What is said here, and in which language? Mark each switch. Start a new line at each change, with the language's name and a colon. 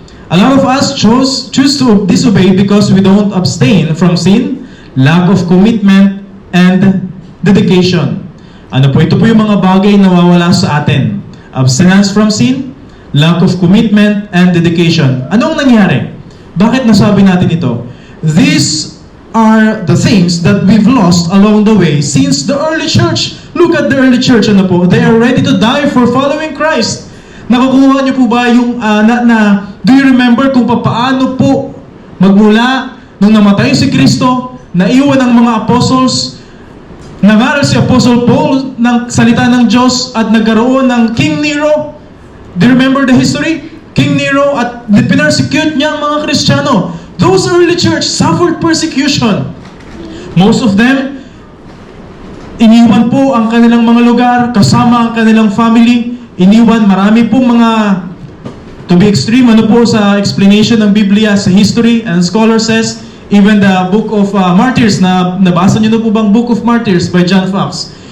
English: A lot of us choose to disobey because we don't abstain from sin, lack of commitment, and dedication.
Filipino: Ano po? Ito po yung mga bagay na nawawala sa atin.
English: Abstinence from sin, lack of commitment, and dedication.
Filipino: Anong nangyari? Bakit nasabi natin ito?
English: These are the things that we've lost along the way since the early church. Look at the early church,
Filipino: ano po?
English: They are ready to die for following Christ.
Filipino: Nakukuha niyo po ba yung,
English: do you remember
Filipino: kung paano po magmula nung namatay si Kristo, naiwan ang mga apostles, nangaral si Apostle Paul ng salita ng Diyos at nagkaroon ng King Nero?
English: Do you remember the history?
Filipino: King Nero at pinersecute niya ang mga Kristiyano.
English: Those early church suffered persecution.
Filipino: Most of them, iniwan po ang kanilang mga lugar, kasama ang kanilang family, iniwan marami pong mga,
English: to be extreme,
Filipino: ano po sa explanation ng Biblia, sa history,
English: and scholar says, even the Book of Martyrs,
Filipino: nabasa niyo na po bang Book of Martyrs by John Fox?